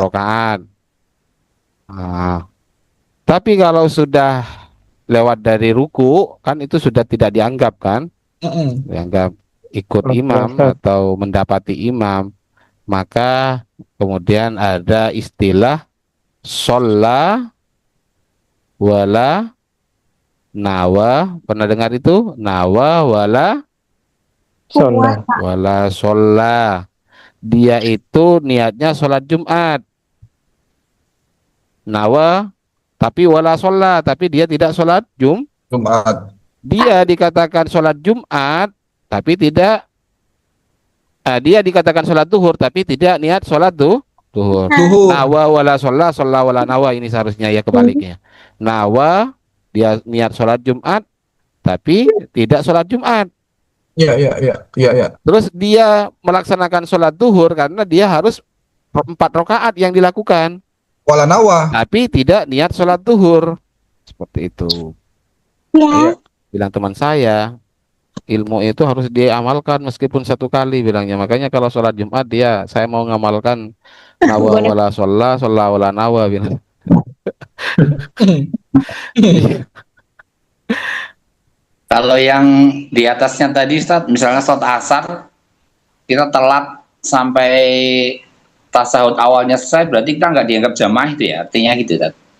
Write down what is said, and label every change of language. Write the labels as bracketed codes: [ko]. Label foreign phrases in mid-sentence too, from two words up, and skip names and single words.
[id] rakaat. Tapi kalau sudah lewat dari ruku, kan itu sudah tidak dianggap kan? Dianggap ikut imam atau mendapati imam. Maka kemudian ada istilah [ar] صلى ولا نوى. [id] Pernah dengar itu? [ar] نوى ولا صلى. [id] Dia itu niatnya sholat Jumat. Nawa tapi [ar] ولا صلى, [id] tapi dia tidak sholat Jumat. Dia dikatakan sholat Jumat tapi tidak, dia dikatakan sholat duhur tapi tidak niat sholat duhur. Duhur. [ar] نوى ولا صلى، صلى ولا نوى, [id] ini seharusnya ya kebaliknya. Nawa dia niat sholat Jumat tapi tidak sholat Jumat. Iya, iya, iya, iya, iya. Terus dia melaksanakan sholat duhur karena dia harus 4 rakaat yang dilakukan, [ar] ولا نوى. [id] tapi tidak niat sholat duhur. Seperti itu. Iya. Bilang teman saya, ilmu itu harus diamalkan meskipun 1 kali bilangnya. Makanya kalau sholat Jumat saya mau ngamalkan [ar] نوى ولا صلى، صلى ولا نوى [id] bilang. Kalau yang di atasnya tadi Ustaz, misalnya sholat asar, kita telat sampai tasawuf awalnya selesai, berarti kita nggak dianggap jamaah itu ya, artinya gitu Ustaz.